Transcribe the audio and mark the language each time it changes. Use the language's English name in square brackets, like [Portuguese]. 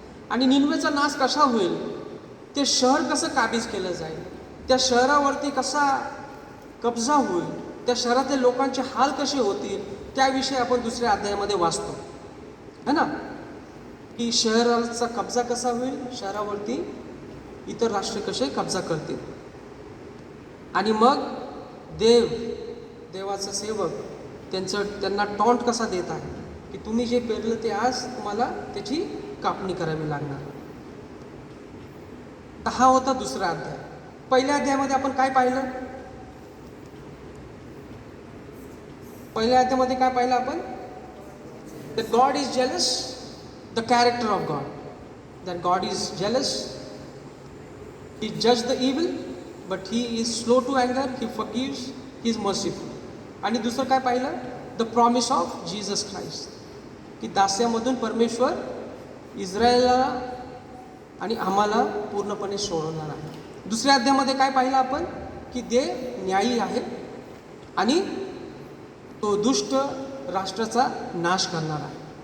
[Marathi] आणि निनवेचा नाश कसा होईल, ते शहर कसं काबीज केलं जाईल, त्या शहरावरती कसा कब्जा होईल, त्या शहरातल्या लोकांचे हाल कसे होतील, त्याविषयी आपण दुसऱ्या अध्यायामध्ये वाचतो है ना, की शहराचा कब्जा कसा होईल, शहरावरती इतर राष्ट्र कसे कब्जा करतील. आणि मग देवाचा सेवक त्यांना टॉन्ट कसा देत आहे, की तुम्ही जे पेरलं ते आज तुम्हाला त्याची कापणी करावी लागणार. तर हा होता दुसरा अध्याय. पहिल्या अध्यायामध्ये आपण काय पाहिलं, पहिल्या अध्यायामध्ये काय पाहिलं आपण, [English] that God is jealous, the character of God, that God is jealous, he judges the evil but he is slow to anger, he forgives, he is merciful. [Marathi] आणि दुसरं काय पाहिलं, [English] the promise of Jesus Christ, [Marathi] की दास्यामधून परमेश्वर इस्रायलला आणि आम्हाला पूर्णपणे सोडवणार आहे. दुसऱ्या अध्यायामध्ये काय पाहिलं आपण, की देव न्यायी आहे आणि तो दुष्ट राष्ट्राचा नाश करणार आहे.